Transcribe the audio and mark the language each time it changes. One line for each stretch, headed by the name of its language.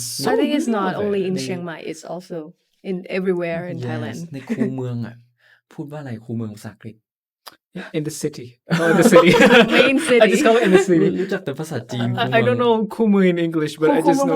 English: I think it's not only in Chiang Mai it's also in everywhere in Thailand
Thai: ในคูเมืองอ่ะพูดว่าอะไรคูเมืองภาษาอังกฤษ
English: in the city in the city main city I just call it in the city
Thai: รู้จักแต่ภาษาจีน
English: I don't know คูเมือง in English but I just know